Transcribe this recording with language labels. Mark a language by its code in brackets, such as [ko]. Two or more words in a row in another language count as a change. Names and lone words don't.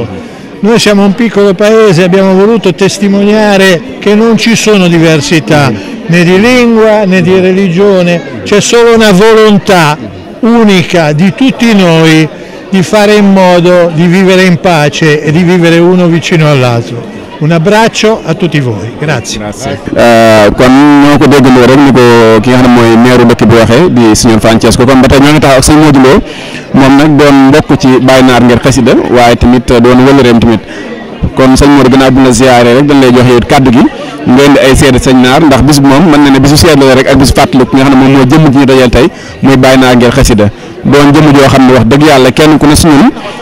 [it] Noi siamo un piccolo paese, abbiamo voluto testimoniare che non ci sono diversità né di lingua né di religione, c'è solo una volontà unica di tutti noi di fare in modo di vivere in pace e di vivere uno vicino all'altro. Un abbraccio a tutti voi, grazie. [wo] kon ñoo ko déggandoo rek ni ko ki nga xam ne mooy maire dëkk bi waxee di signor Francesco kon ba tey ñoo ngi taxaw ak sëñ Modou Lo moom nag doon mbokk ci Baye Naar ngir xasida waaye tamit doon wëlëreem tamit kon sëñ Modou gannaaw bu la ziyaare rek dañ lay joxe it kàddu gi nga indi ay seede sëñ Naar ndax bis bi moom mën na ne bisu seede la rek ak bisu fàttaliku nga xam ne moom moo jëmm ji ñu dajal tey muy Baye Naar ngir xasida doon jëmm joo xam ne wax dëgg yàlla kenn ku ne si ñun